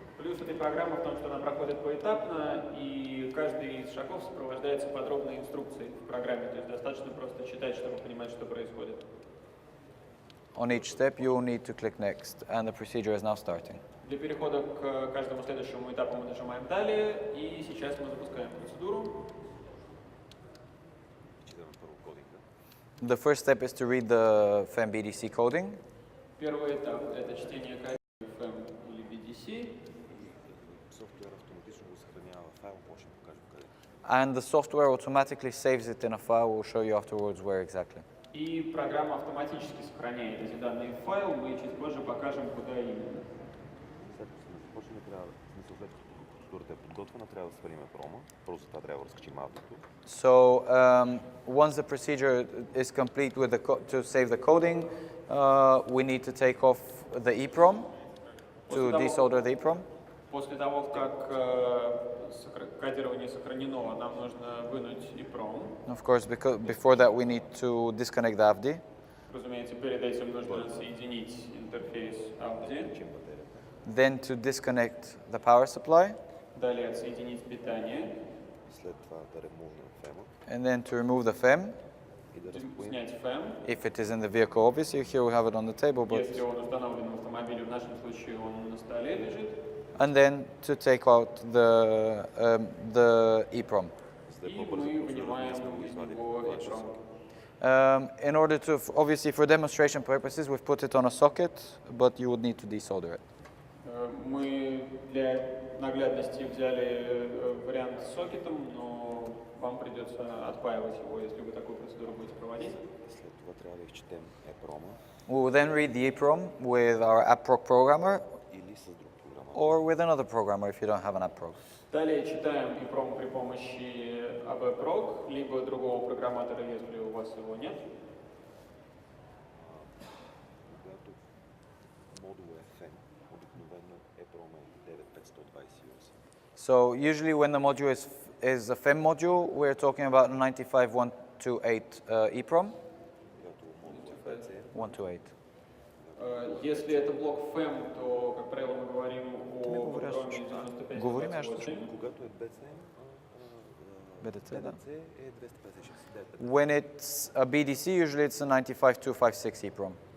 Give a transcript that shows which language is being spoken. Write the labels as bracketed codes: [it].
[ru] Плюс этой программы в том, что она проходит поэтапно, и каждый из шагов сопровождается подробной инструкцией в программе. То есть достаточно просто читать, чтобы понимать, что происходит. [en] On each step, you will need to click next, and the procedure is now starting. [ru] Для перехода к каждому следующему этапу мы нажимаем «Далее», и сейчас мы запускаем процедуру. [bg] Читаме първо кодинга. [en] The first step is to read the FEM BDC coding. [ru] Первый этап – это чтение кода FEM или BDC. [bg] Софтуер автоматично го съхранява в файл, може да покажем къде. [en] And the software automatically saves it in a file. We'll show you afterwards where exactly. [ru] И программа автоматически сохраняет эти данные в файл, мы чуть позже покажем, куда именно. [bg] След като сме започнали, трябва, в смисъл, след като процедурата е подготвена, трябва да свалиме прома. Просто това трябва да разкачим аутото. [en] So once the procedure is complete with to save the coding, we need to take off the EEPROM to desolder the EEPROM. [ru] После того, как кодирование сохранено, нам нужно вынуть EEPROM. [en] Of course, because before that we need to disconnect the AVD. [ru] Разумеется, перед этим нужно соединить интерфейс AVD. [en] Then to disconnect the power supply. [ru] Далее отсоединить питание. [bg] След това да ремувнем фема [en] And then to remove the FEM. [bg] и да разпоим. [ru] Снять FEM. [en] If it is in the vehicle, obviously, here we have it on the table, but [ru] Если он установлен в автомобиле, в нашем случае он на столе лежит. [en] and then to take out the EEPROM. [ru] И мы вынимаем из него EEPROM. [en] In order to, obviously for demonstration purposes, we've put it on a socket, but you would need to desolder it. [ru] Мы для наглядности взяли вариант с сокетом, но вам придется отпаивать его, если вы такую процедуру будете проводить. [bg] След това трябва да изчетем EPROM-а [en] We will then read the EEPROM with our AppProg programmer [bg] или с друг програматор. [en] or with another programmer if you don't have an AppProg. [ru] Далее читаем EEPROM при помощи Abrites, либо другого программатора, если у вас его нет. [bg] Когато модул е FM, обикновено EPROM е 9528. [en] So usually when the module is a FEM module, we're talking about 95128 EEPROM. [bg] Когато модул е PC, 128. [ru] Если это блок FEM, то, как правило, мы говорим о EEPROM Говорим, а что 9528. [bg] когато е BCM, BDC, да. BDC е 256. [en] When it's a BDC, usually it's a 95256 EEPROM.